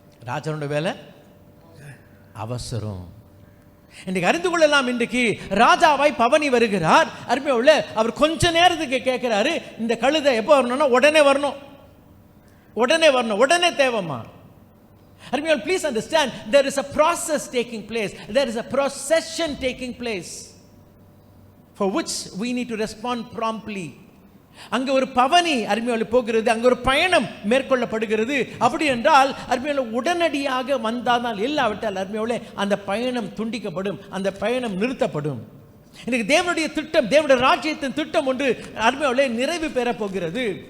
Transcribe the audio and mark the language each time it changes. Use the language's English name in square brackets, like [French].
[Tamil] ராஜாவுடைய வேலை அவசரம். இன்றைக்கு அறிந்து கொள்ளலாம். இன்றைக்கு ராஜாவாய் பவனி வருகிறார். அருமையா உள்ள அவர் கொஞ்ச நேரத்துக்கு கேட்கிறாரு, இந்த கழுதை எப்போ வரணும்னா உடனே வரணும், உடனே வரணும், உடனே தேவைமா. [English] அருமையா, please understand, there is a process taking place, there is a procession taking place for which we need to respond promptly. [Tamil] அங்க ஒரு பவனி அருமையால போகிறது, அங்க ஒரு பயணம் மேற்கொள்ளப்படுகிறது. அப்படி என்றால் அருமையால உடனடியாக வந்தால் இல்லாவிட்டால் அருமையால அந்த பயணம் துண்டிக்கப்படும், அந்த பயணம் நிறுத்தப்படும். இன்னைக்கு தேவனுடைய திட்டம், தேவனுடைய ராஜ்யத்தின் திட்டம் ஒன்று அருமையால நிறைவு பெற போகிறது.